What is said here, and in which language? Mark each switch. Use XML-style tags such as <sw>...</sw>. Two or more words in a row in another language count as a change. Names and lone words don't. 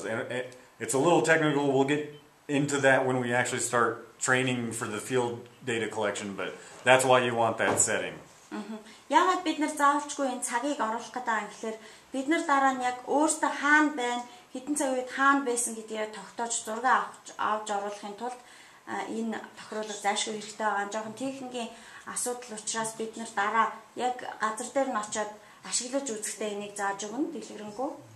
<en>And it's a little technical. We'll get into that when we actually start training for the field data collection, but that's why you want that setting.</en> <mn>Яагаад бид нар заавчгүй энэ цагийг оруулах гэдэг юм гэхээр бид нар дараа нь яг өөртөө хаана байна, хэдэн цаг үед хаана байсан гэдгийг тогтоож зураг авч оруулахын тулд энэ тохируулга зайлшгүй хэрэгтэй байгаа. Жохон техникийн асуудал учраас бид нар дараа яг газар дээр нь очиод ашиглаж үзэхдээ энийг зааж өгнө дэлгэрэнгүй.</mn>